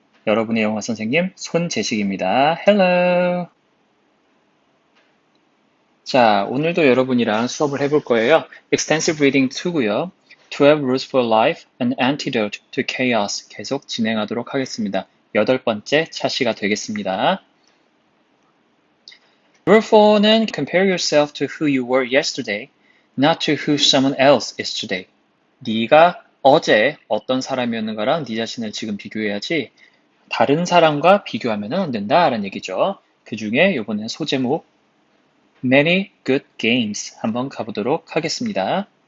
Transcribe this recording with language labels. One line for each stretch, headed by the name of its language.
Korean: 여러분의 영어 선생님 손재식입니다.
English: Hello.
Korean: 자, 오늘도 여러분이랑 수업을 해볼 거예요. Extensive Reading 2고요. 12 Rules for Life, An Antidote to Chaos 계속 진행하도록 하겠습니다. 8번째 차시가 되겠습니다.
English: Rule 4는 Compare yourself to who you were yesterday, not to who someone else is today.
Korean: 네가 어제 어떤 사람이었는가랑 네 자신을 지금 비교해야지 다른 사람과 비교하면 안 된다라는 얘기죠. 그 중에 이번엔 소제목 Many Good Games 한번 가보도록 하겠습니다.